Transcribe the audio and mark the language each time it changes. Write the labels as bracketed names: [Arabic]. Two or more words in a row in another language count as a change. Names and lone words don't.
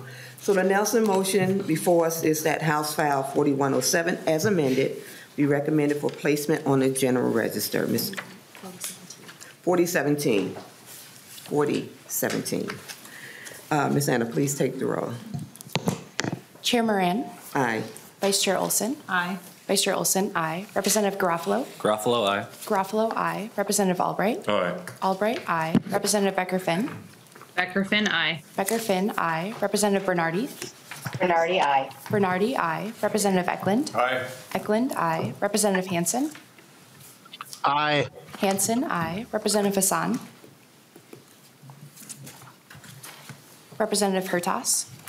[English] So the Nelson motion before us is that House File 4107, as amended, be recommended for placement on the General Register. Ms. 4017. Ms. Anna, please take the roll. Chair Moran, Aye. Vice Chair Olson. Aye. Vice Chair Olson, aye. Representative Garofalo. Garofalo, aye. Garofalo, aye. Representative Albright. Aye. Albright, aye. Representative Becker-Finn. Becker-Finn, aye. Becker-Finn, aye. Representative Bernardi. Bernardi, aye. Bernardi, aye. Representative Ecklund. Aye. Ecklund, aye. Representative Hansen. Aye. Hansen, aye. Representative Hassan. Representative Hertas.